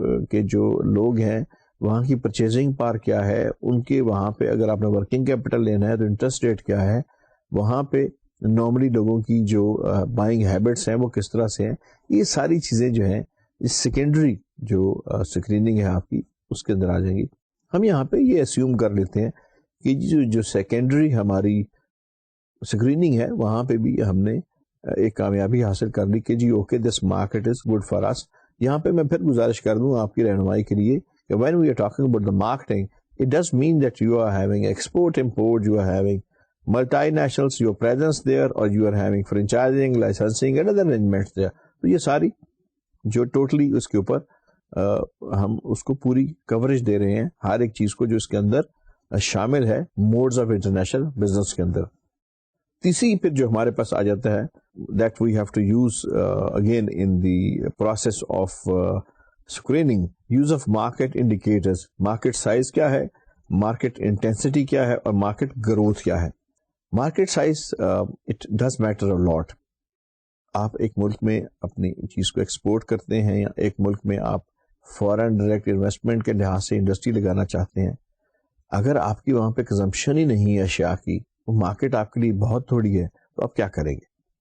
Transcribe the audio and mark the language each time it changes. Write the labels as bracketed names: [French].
[Urdu] کے جو لوگ ہیں وہاں کی پرچیزنگ پار کیا ہے, ان کے وہاں پہ اگر آپ نے ورکنگ کیپٹل لینا ہے تو انٹرسٹ ریٹ کیا ہے, وہاں پہ نارملی لوگوں کی جو بائنگ ہیبٹس ہیں وہ کس طرح سے ہیں, یہ ساری چیزیں جو ہیں اس سیکنڈری جو اسکریننگ ہے آپ کی اس کے اندر آ جائیں گی. ہم یہاں پہ یہ اسیوم کر لیتے ہیں کہ جو سیکنڈری ہماری اسکریننگ ہے وہاں پہ بھی ہم نے ایک کامیابی حاصل کر لی کہ جی okay [English] This market is good for us. [Urdu] یہاں پہ میں پھر گزارش کر دوں آپ کی رہنمائی کے لیے کہ [English] when we are talking about the marketing, it does mean that you are having export, import, you are having multinationals, your presence there, or you are having franchising, licensing and other arrangements there. [Urdu] تو یہ ساری جو totally اس کے اوپر ہم اس کو پوری coverage دے رہے ہیں, ہر ایک چیز کو جو اس کے اندر شامل ہے موڈز آف انٹرنیشنل بزنس کے اندر. تیسری پھر جو ہمارے پاس آ جاتا ہے [English] that we have to use again in the process of screening, use of market indicators. [Urdu] Market size کیا ہے, مارکیٹ انٹینسٹی کیا ہے, اور مارکیٹ گروتھ کیا ہے. [English] Market size it does matter a lot. [Urdu] آپ ایک ملک میں اپنی چیز کو ایکسپورٹ کرتے ہیں یا ایک ملک میں آپ فارن ڈائریکٹ انویسٹمنٹ کے لحاظ سے انڈسٹری لگانا چاہتے ہیں, اگر آپ کی وہاں پہ کنزمپشن ہی نہیں ہے اشیاء کی, وہ مارکیٹ آپ کے لیے بہت تھوڑی ہے, تو آپ کیا کریں گے.